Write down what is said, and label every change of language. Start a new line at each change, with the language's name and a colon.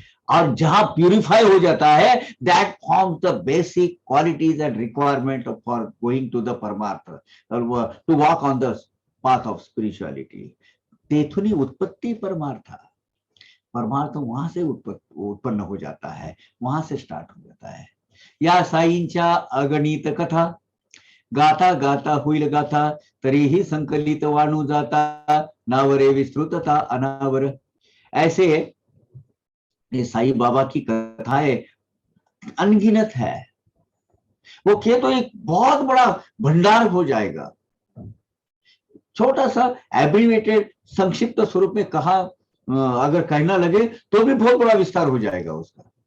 Hindi: और जहां प्यूरिफाई हो जाता है,
English: That forms the basic qualities and requirement for going to the परमार्थ, to walk on the path of spirituality.
Marathi: तेथुनी उत्पत्ति परमार्थ,
Hindi: परमार्थ वहां से उत्पन्न हो जाता है, वहां से स्टार्ट हो जाता है।
Marathi: या साईंच्या अगणित कथा, गाथा गाथा होईल गाथा, तरीही संकलित वाणू जाता, नावरे विस्तृतता अनावर।
Hindi: ऐसे ये साईं बाबा की कथाएं अनगिनत है, वो कहे तो एक बहुत बड़ा भंडार हो जाएगा। छोटा सा एब्रीवेटेड संक्षिप्त स्वरूप में कहा अगर कहना लगे तो भी बहुत बड़ा विस्तार हो जाएगा उसका।